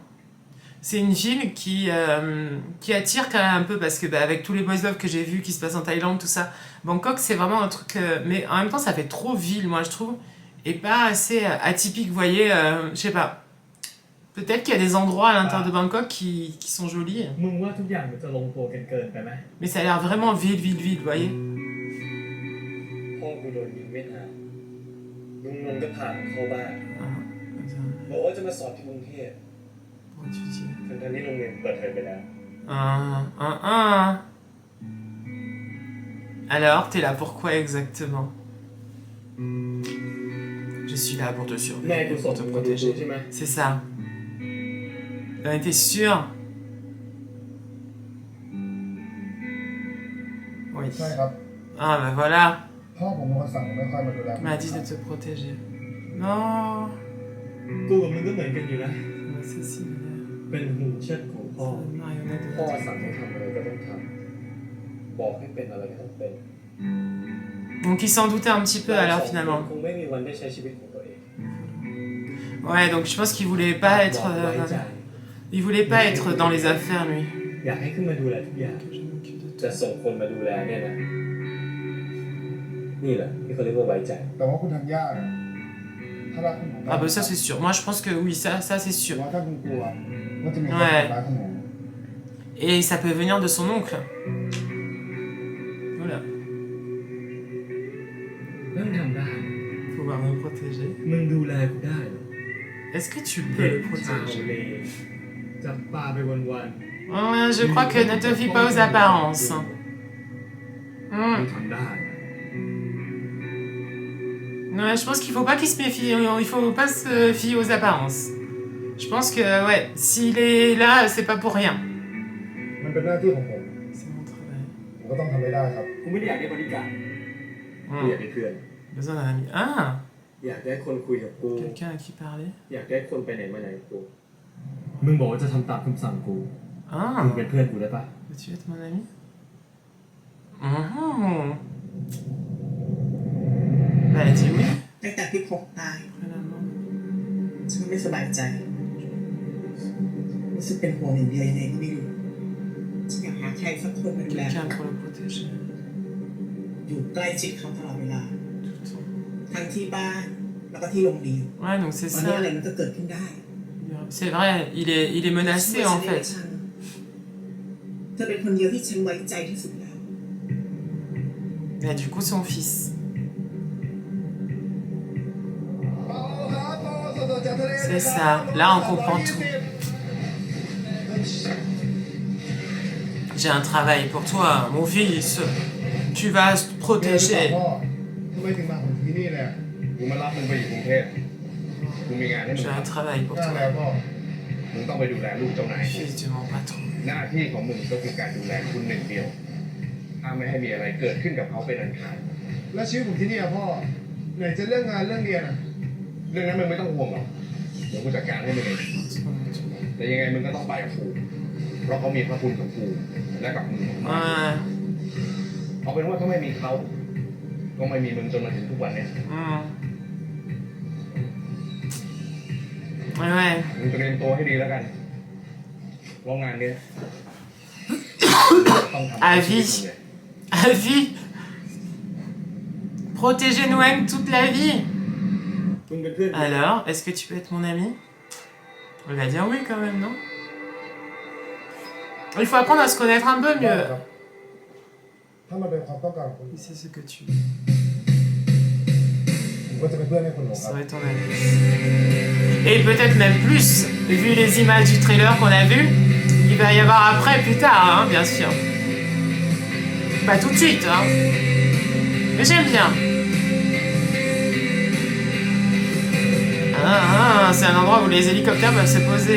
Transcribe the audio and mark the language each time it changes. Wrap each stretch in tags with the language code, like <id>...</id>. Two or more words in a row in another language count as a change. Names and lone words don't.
<fr>C'est une ville qui attire quand même un peu parce que bah, avec tous les</fr> <en>boys love</en> <fr>que j'ai vus qui se passent en Thaïlande, tout ça, Bangkok c'est vraiment un truc... mais en même temps ça fait trop ville moi je trouve et pas assez atypique, vous voyez, je sais pas. Peut-être qu'il y a des endroits à l'intérieur de Bangkok qui sont jolis.</fr> <th>มึงว่าทุกอย่างมันจะลงตัวเกินไปไหม</th> <fr>Mais ça a l'air vraiment ville, vous voyez.</fr> <th>พ่อกูโดนยิงไม่นานลุงนนท์ก็พาเข้าบ้านบอกว่าจะมาสอบที่กรุงเทพทั้งที่โรงเรียนเปิดเทอมไปแล้ว</th> <fr>Alors, t'es là pourquoi exactement? Je suis là pour te surveiller, pour te protéger. C'est ça. T'es sûr? Oui.</fr> <th>ใช่ครับ</th> <fr>Ah bah voilà.</fr> <th>พ่อผมเป็นคนสั่งไม่ค่อยมาดูแล</th> <fr>M'a dit de te protéger. Non.</fr> <th>กูกับมึงก็เหมือนกันอยู่นะ</th> <fr>C'est similaire.</fr> <th>เป็นหุ่นเชิดของพ่อ</th> <fr>Marionnette de</fr> <th>พ่อสั่งให้ทำอะไรก็ต้องทำบอกให้เป็นอะไรก็ต้องเป็น</th> <fr>Donc il s'en doutait un petit peu alors finalement.</fr> <th>คงไม่มีวันได้ใช้ชีวิตของตัวเอง</th> <fr>Ouais, donc je pense qu'il voulait pas être...</fr> <th>ไว้ใจ</th> <fr>il voulait pas être dans les affaires lui.</fr> <th>อยากให้ขึ้นมาดูแลทุกอย่างจะส่งคนมาดูแลเนี่ยนะนี่แหละที่เขาเรียกว่าไว้ใจ แต่ว่าคุณทำยากอะถ้ารักคุณผม</th> <fr>Ah bah ça c'est sûr. Moi je pense que oui, ça c'est</fr> <th>แต่</th> <fr>sûr.</fr> <th>ว่าถ้าคุณกลัวว่าจะมีคนทำร้ายคุณหนู</th> <fr>Et ça peut venir de son oncle. Voilà.</fr> <th>เรื่องทำได้</th> <fr>Pouvoir me protéger.</fr> <th>มึงดูแลกูได้เหรอ</th> <fr>Est-ce que tu</fr> <th>เด็</th> <fr>peux</fr> <th>ก</th> <fr>le</fr> <th>ชาว</th> <fr>protéger?</fr> <th>เลจับปลาไปวัน</th> <fr>Je crois que ne te fie pas aux apparences.</fr> <th>ๆมึงทำได้</th> <fr>Ouais, je pense qu'il faut pas qu'il se méfie. Il faut pas se fier aux apparences. Je pense que, ouais, s'il est là, c'est pas pour rien.</fr> <th>มันเป็นหน้าที่ของผม</th> <fr>C'est mon travail. ผมก็ต้องทำให้ได้ครับ</fr> <th>กูไม่ได้อยากได้บริการกูอยากได้เพื่อน</th> <fr>Besoin d'un ami. Ah,</fr> <th>อยากได้คนคุยกับกู</th> <fr>quelqu'un à qui parler.</fr> <th>อยากได้คนไปไหนมาไหนกับกู มึงบอกว่าจะทำตามคำสั่งกู</th> <fr>Ah,</fr> <th>มึงเป็นเพื่อนกูได้ปะ</th> <fr>veux-tu être mon ami? Mhm. Bah, elle dit oui.</fr> <th>ตั้งแต่พี่พกตาย</th> <fr>Finalement.</fr> <th>ฉันก็ไม่สบายใจรู้สึกเป็นห่วงอย่างเดียวยังไงก็ไม่รู้ฉันอยากหาใครสักคนมาดูแล</th> <fr>Quelqu'un pour le protéger.</fr> <th>อยู่ใกล้ชิดเขาตลอดเวลา</th> <fr>Tout le temps.</fr> <th>ทั้งที่บ้านแล้วก็ที่โรงเรียน</th> <fr>Ouais, donc c'est</fr> <th>ตอนนี้</th> <fr>ça.</fr> <th>อะไรมันก็เกิดขึ้นได้</th> <fr>C'est vrai, il est menacé en fait.</fr> <th>เธอเป็นคนเดียวที่ฉันไว้ใจที่สุดแล้ว</th> <fr>Mais du coup, son fils. C'est ça. Là, on comprend tout. J'ai un travail pour toi, mon fils. Tu vas te</fr> <th>พ่อ</th> <fr>protéger.</fr> <th>ทำไมถึงมาถึงที่นี่เนี่ย กูมารับมึงไปอยู่กรุงเทพกูมีงานให้มึง</th> <fr>J'ai un travail pour</fr> <th>นั่น</th> <fr>toi.</fr> <th>แหละพ่อ มึงต้องไปดูแลลูกเจ้านาย</th> <fr>Fils de mon patron.</fr> <th>หน้าที่ของมึงก็คือการดูแลคุณหนึ่งเดียวห้ามไม่ให้มีอะไรเกิดขึ้นกับเขาเป็นอันขาด แล้วชีวิตผมที่นี่อะพ่อไหนจะเรื่องงานเรื่องเรียนอะ เรื่องนั้นมึงไม่ต้องห่วงหรอกเดี๋ยวกูจัดการให้มึงเองแต่ยังไงมึงก็ต้องไปกับกูเพราะเขามีพระคุณกับกูและกับมึงมาก เอาเป็นว่าถ้าไม่มีเขาก็ไม่มีมึงจนมาถึงทุกวันเนี้ย</th> <fr>Ouais.</fr> <th>มึงเตรียมตัวให้ดีแล้วกันเพราะงานเนี้ยต้องทำ</th> <fr>À vie. À vie. Protéger Nguyen toute la vie.</fr> <th>มึงเป็นเพื่อน</th> <fr>Alors, est-ce que tu peux être mon ami? On va dire oui quand même, non? Il faut apprendre à se connaître un peu mieux.</fr> <th>ถ้ามันเป็นความต้องการของคุณ</th> <fr>C'est ce que tu veux.</fr> <th>ผมก็จะเป็นเพื่อนให้คุณหลงค</th> <fr>Ça</fr> <th>รับ</th> <fr>va être ton ami. Et peut-être même plus, vu les images du trailer qu'on a vu, il va y avoir après, plus tard, hein, bien sûr. Pas tout de suite, hein. Mais j'aime bien. C'est un endroit où les hélicoptères peuvent se poser.</fr>